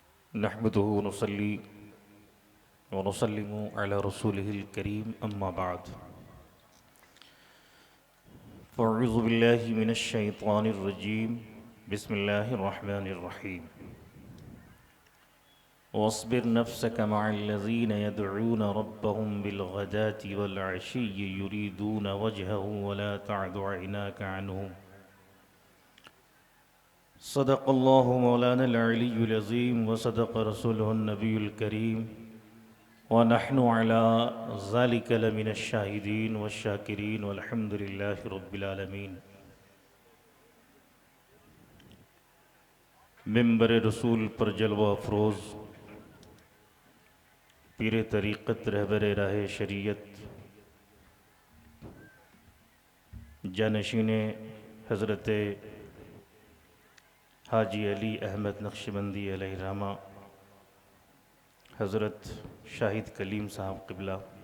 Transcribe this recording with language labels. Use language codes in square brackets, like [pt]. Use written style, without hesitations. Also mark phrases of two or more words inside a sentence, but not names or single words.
[ar] نحمده ونصلي ونسلم على رسوله الكريم أما بعد فأعوذ بالله من الشيطان الرجيم بسم الله الرحمن الرحيم واصبر نفسك مع الذين يدعون ربهم بالغداة والعشي يريدون وجهه ولا تعد عيناك عنهم صدق الله مولانا العلي العظيم وصدق رسوله النبي الكريم ونحن على ذلك لمن الشاهدين وشاكرين والحمد لله رب العالمين. [ur] منبر رسول پر جلوہ افروز پیر طریقت رہبر راہ شریعت جانشین حضرت حاجی علی احمد نقشبندی علیہ الرحمہ حضرت شاہد کلیم صاحب قبلہ,